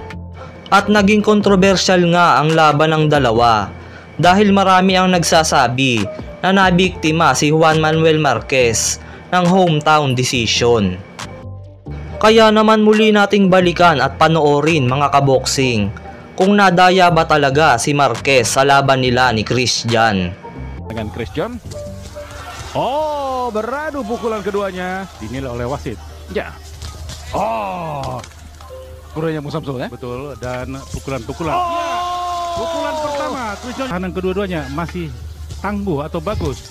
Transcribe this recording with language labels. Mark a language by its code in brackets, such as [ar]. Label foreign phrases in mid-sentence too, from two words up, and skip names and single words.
[tl] At naging kontrobersyal nga ang laban ng dalawa dahil marami ang nagsasabi na nabiktima si Juan Manuel Marquez ng [en] hometown decision. [tl] Kaya naman muli nating balikan at panoorin mga kaboksing kung nadaya ba talaga si Marquez sa laban nila ni Christian. [id] Dengan Christian. Oh, beradu pukulan keduanya dinilai oleh wasit. Ya. Oh. Kurangnya Musamsul ya? Betul, dan pukulan-pukulan. Oh. Ya. Pukulan pertama Christian. Kanan kedua-duanya masih tangguh atau bagus.